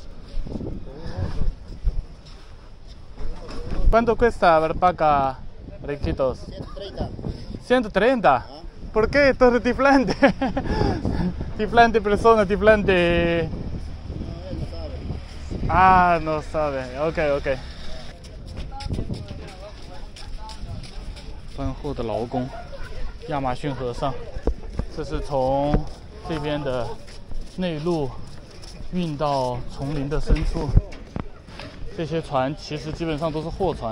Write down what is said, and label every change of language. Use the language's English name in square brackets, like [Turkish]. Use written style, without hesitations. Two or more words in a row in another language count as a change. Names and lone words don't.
[Spanish] ¿Cuánto cuesta Barbaca, Riquitos? 130. 130. ¿Por qué? Esto es tiflante. Tiflante persona, tiflante. Ah, no sabe. [Chinese] OK。丰厚的劳工，亚马逊河上，这是从这边的内陆运到丛林的深处。这些船其实基本上都是货船。